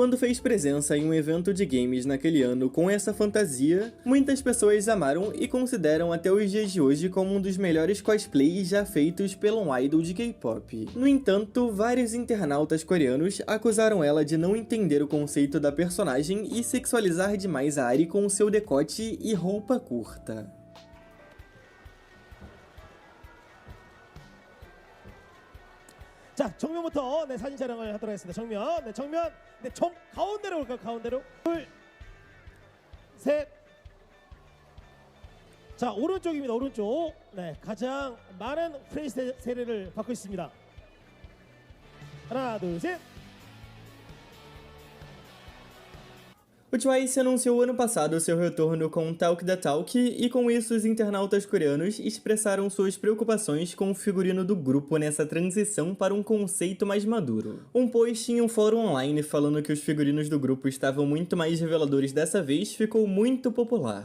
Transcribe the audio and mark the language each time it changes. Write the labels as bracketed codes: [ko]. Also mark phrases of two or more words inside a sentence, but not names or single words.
[pt] Quando fez presença em um evento de games naquele ano com essa fantasia, muitas pessoas amaram e consideram até os dias de hoje como um dos melhores cosplays já feitos pelo um idol de K-pop. No entanto, vários internautas coreanos acusaram ela de não entender o conceito da personagem e sexualizar demais a Ari com seu decote e roupa curta. [ko] 자, 정면부터 네, 사진 촬영을 하도록 하겠습니다. 정면, 네, 정면, 네, 가운데로 올까요? 가운데로. 둘, 셋. 자, 오른쪽입니다. 오른쪽. 네, 가장 많은 프레이스 세례를 받고 있습니다. 하나, 둘, 셋. [pt] O Twice anunciou ano passado seu retorno com Talk the Talk e com isso os internautas coreanos expressaram suas preocupações com o figurino do grupo nessa transição para um conceito mais maduro. Um post em um fórum online falando que os figurinos do grupo estavam muito mais reveladores dessa vez ficou muito popular.